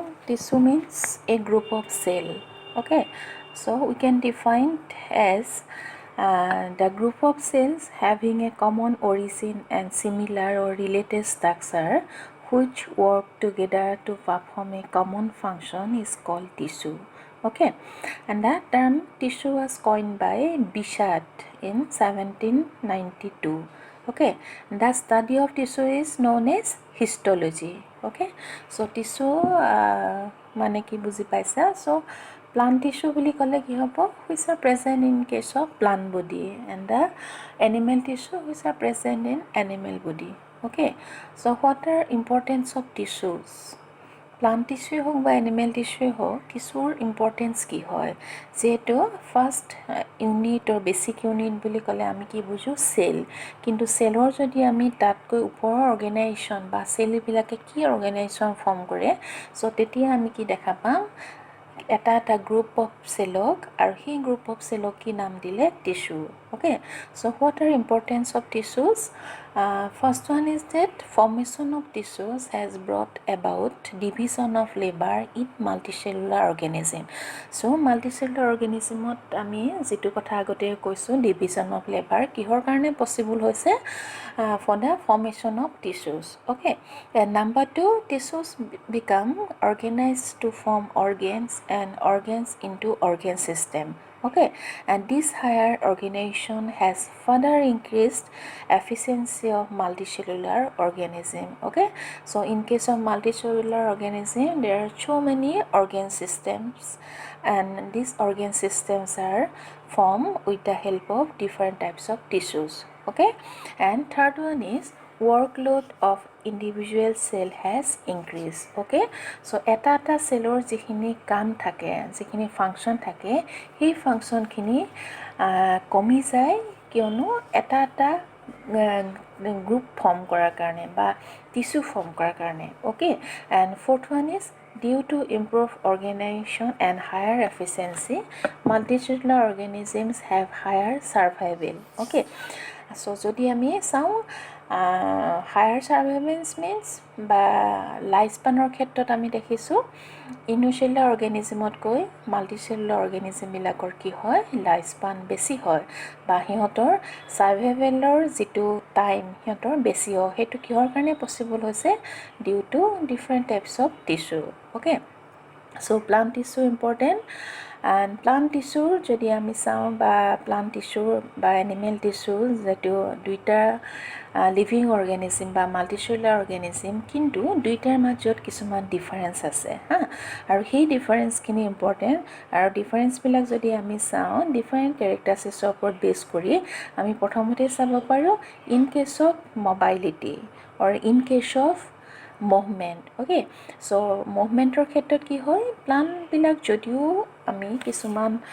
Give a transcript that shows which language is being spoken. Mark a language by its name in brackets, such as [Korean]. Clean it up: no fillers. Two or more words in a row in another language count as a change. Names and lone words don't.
[English] Tissue means a group of cell. Okay, so we can define it as the group of cells having a common origin and similar or related structure which work together to perform a common function is called tissue. Okay, and that term tissue was coined by Bichat in 1792. Okay, the study of tissue is known as histology. Okay, so tissue [Assamese] মানে কি বুজি পাইছা? [English] So plant tissue [Assamese] বুলি ক'লে কি হ'ব? [English] Which are present in case of plant body, and the animal tissue which are present in animal body. Okay, so what are importance of tissues? [Assamese] প্লান্ট টিস্যুৱে হওক বা এনিমেল টিস্যুৱে হওক কিছুৰ ইম্পৰ্টেঞ্চ কি হয় যিহেতু [English] first unit or basic unit [Assamese] বুলি ক'লে আমি কি বুজোঁ চেল কিন্তু চেলৰ যদি আমি তাতকৈ ওপৰৰ অৰ্গেনাইজেশ্যন বা চেলবিলাকে কি অৰ্গেনাইজেশ্যন ফৰ্ম কৰে চ' তেতিয়া আমি কি দেখা পাম এটা [English] group of [Assamese] চেলক আৰু সেই গ্ৰুপ অফ চেলক কি নাম দিলে টিস্যু [English] okay so what are importance of tissues first one is that formation of tissues has brought about division of labor in multicellular organism so multicellular organismত [Assamese] আমি যেটো কথা আগতে কৈছো [English] division of labor [Assamese] কিহৰ কাৰণে পসিবল হৈছে [English] for the formation of tissues okay and number 2 tissues become organized to form organs and organs into organ system okay and this higher organization has further increased efficiency of multicellular organism okay so in case of multicellular organism there are so many organ systems and these organ systems are formed with the help of different types of tissues okay and third one is workload of individual cell has increased okay so [Assamese] এটা cellor jikhini কাম থাকে jikhini function থাকে সেই function khini কমি যায় কিয়নো এটা [English] group form [Assamese] কৰাৰ কাৰণে বা [English] tissue form [Assamese] কৰাৰ কাৰণে [English] okay and fourth one is due to improved organization and higher efficiency multicellular organisms have higher survival okay so [Assamese] যদি আমি চাওঁ [English] higher surveillance means [Assamese] বা লাইফ স্পানৰ ক্ষেত্ৰত আমি দেখিছোঁ [English] unicellular organismতকৈ multicellular organismবিলাকৰ [Assamese] কি হয় [English] life span [Assamese] বেছি হয় বা সিহঁতৰ সাৰ্ভাইভেলৰ যিটো টাইম সিহঁতৰ বেছি হয় সেইটো কিহৰ কাৰণে পসিবল হৈছে [English] due to different types of tissue okay so plant tissue important and plant tissue [Assamese] যদি আমি চাওঁ বা [English] plant tissue [Assamese] বা [English] animal tissue [Assamese] যেটো দুইটা [English] living organism [Assamese] বা [English] multicellular organism [Assamese] কিন্তু দুইটাৰ মাজত কিছুমান ডিফাৰেন্স আছে হা আৰু সেই ডিফাৰেন্সখিনি ইম্পৰ্টেণ্ট আৰু ডিফাৰেন্সবিলাক যদি আমি চাওঁ ডিফাৰেণ্ট কেৰেক্টাৰিষ্টিক্সৰ ওপৰত বেছ কৰি আমি প্ৰথমতে চাব পাৰোঁ [English] in case of mobility or in case of movement okay [Assamese] চ' মুভমেণ্টৰ ক্ষেত্ৰত কি হয় প্লাণ্টবিলাক যদিও আমি কিছুমান